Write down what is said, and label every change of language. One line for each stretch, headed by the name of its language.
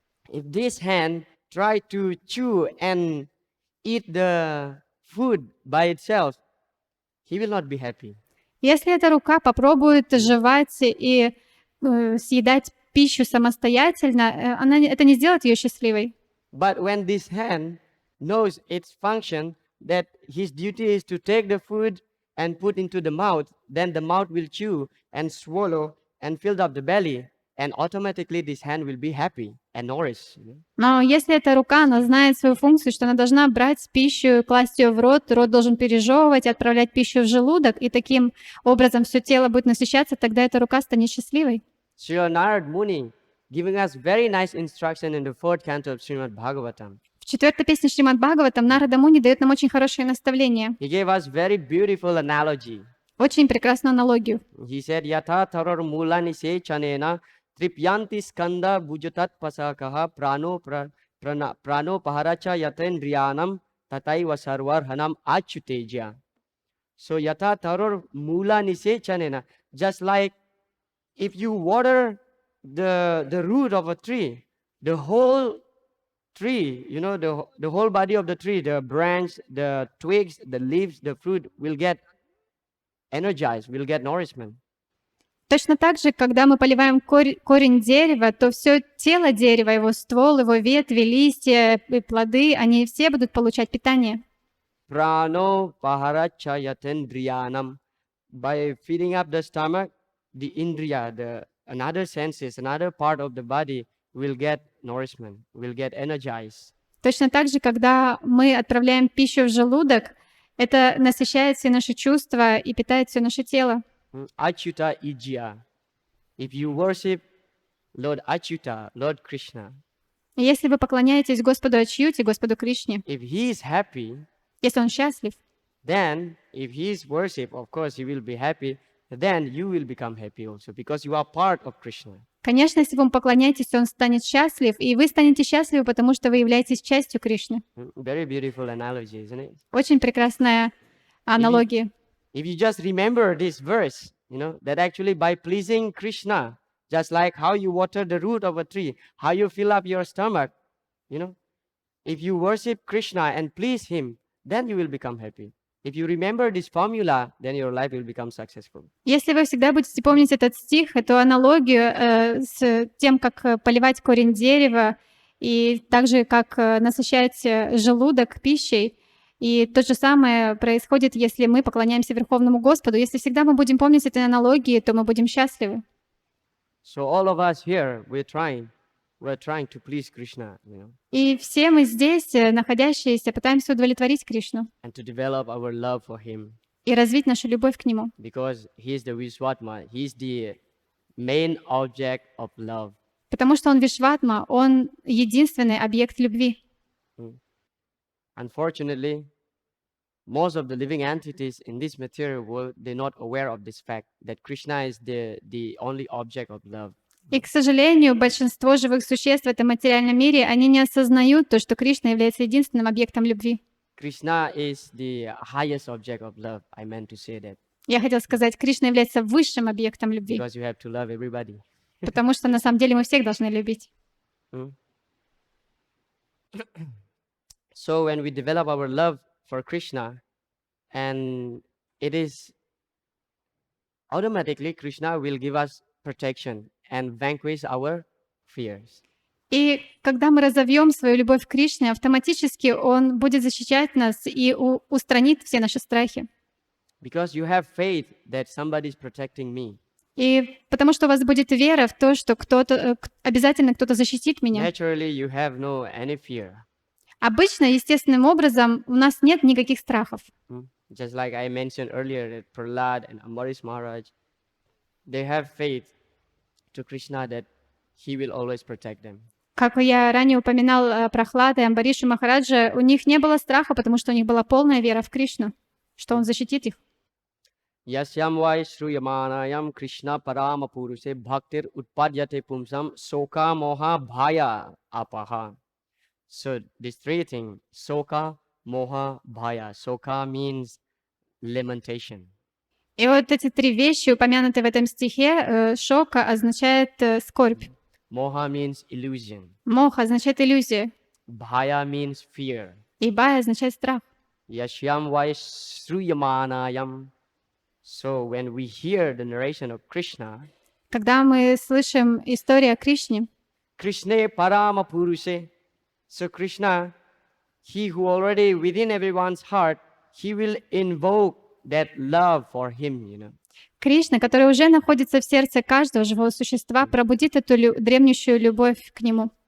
English: If this hand try to chew and eat the food by itself, he will not be happy.
Russian: Если эта рука попробует жевать и съедать пищу самостоятельно, это не сделает ее счастливой.
English: But when this hand knows its function, that his duty is to take the food and put into the mouth, then the mouth will chew and swallow and fill up the belly, and automatically this hand will be happy and nourished.
Russian: Но если эта рука, она знает свою функцию, что она должна брать пищу, класть ее в рот, рот должен пережевывать, отправлять пищу в желудок, и таким образом все тело будет насыщаться, тогда эта рука станет счастливой.
English: Sri Narad Muni giving us very nice instruction in the 4th canto of Shrimad Bhagavatam.
Russian: В 4-й песне Шримад Бхагаватам Нарада Муни дает нам очень хорошее наставление,
English: He gave us very beautiful analogy.
Russian: очень прекрасную аналогию.
Sanskrit: He said, Yatha tharor mulani se chanena tripyanti skanda bhujatat pasakaha prano paharacha yatendriyanam tataiva sarvarhanam achyuteja.
English: So
Sanskrit: yatha tharor mulani se chanena,
English: just like if you water the root of a tree, the whole tree, the whole body of the tree, the branch, the twigs, the leaves, the fruit will get energized, will get nourishment.
Russian: Точно так же, когда мы поливаем корень дерева, то все тело дерева, его ствол, его ветви, листья и плоды, они все будут получать питание.
Sanskrit: Prano paharacha yatendriyanam.
English: By filling up the stomach, the indriya, another senses, another part of the body will get nourishment, will get energized.
Russian: Точно так же, когда мы отправляем пищу в желудок, это насыщает все наши чувства и питает все наше тело.
Sanskrit: Achyuta ijya.
English: If you worship Lord Achyuta, Lord Krishna,
Russian: И если вы поклоняетесь Господу Ачьюте, Господу Кришне,
English: if he is happy,
Russian: если он счастлив,
English: then if he is worship, of course he will be happy. then you will become happy also because you are part of Krishna.
Russian: Конечно, если вы ему поклоняетесь, он станет счастлив, и вы станете счастливы, потому что вы являетесь частью Кришны.
English: Very beautiful analogy, isn't it?
Russian: Очень прекрасная аналогия.
English: If you just remember this verse, that actually by pleasing Krishna, just like how you water the root of a tree, how you fill up your stomach, if you worship Krishna and please him, then you will become happy. If you remember this formula, then your life will become successful.
Russian: Если вы всегда будете помнить этот стих, эту аналогию с тем, как поливать корень дерева, и также как насыщать желудок пищей, и то же самое происходит, если мы поклоняемся Верховному Господу. Если всегда мы будем помнить эти аналогии, то мы будем счастливы.
English: So all of us here, we're trying to please Krishna,
Russian: И все мы здесь, находящиеся, пытаемся удовлетворить Кришну
English: and to develop our love for him
Russian: и развить нашу любовь к Нему.
English: because he is the Viswatma, he is the main object of love.
Russian: Потому что Он Вишватма, Он единственный объект любви.
English: Unfortunately, most of the living entities in this material world, they're not aware of this fact that Krishna is the only object of love.
Russian: И, к сожалению, большинство живых существ в этом материальном мире, они не осознают то, что Кришна является единственным объектом любви.
English: Krishna is the highest object of love. I meant to say that
Russian: Я хотела сказать, Кришна является высшим объектом любви,
English: because you have to love everybody.
Russian: потому что на самом деле мы всех должны любить.
English: So when we develop our love for Krishna, and it is automatically Krishna will give us protection and vanquish our fears.
Russian: И когда мы разовьем свою любовь к Кришне, автоматически Он будет защищать нас и устранит все наши страхи.
English: Because you have faith that somebody is protecting me.
Russian: И потому что у вас будет вера в то, что обязательно кто-то защитит меня.
English: Naturally, you have no any fear.
Russian: Обычно, естественным образом, у нас нет никаких страхов.
English: Just like I mentioned earlier, that Prahlad and Ambarish Maharaj, they have faith to Krishna that he will always protect them.
Russian: Как я ранее упоминал Прахлада и Амбаришу Махараджа, у них не было страха, потому что у них была полная вера в Кришну, что Он защитит их.
Sanskrit: Yasyam vai shruyamanayam Krishna parama puruse bhaktir utpadyate pumsam soka moha bhaya apaha.
English: So these three things, soka, moha, bhaya. Soka means lamentation.
Russian: И вот эти три вещи, упомянутые в этом стихе, шока означает скорбь,
English: Moha means illusion.
Russian: моха означает иллюзия,
English: Bhaya means fear.
Russian: и бая означает страх.
Sanskrit: Yashyam vai shruyamanayam.
English: So when we hear the narration of Krishna,
Russian: Когда мы слышим историю о Кришне,
Sanskrit: Krishna parama puruse.
English: So Krishna, he who already within everyone's heart, he will invoke that love for him,
Russian: Кришна, который уже находится в сердце каждого живого существа, пробудит эту дремлющую любовь к Нему.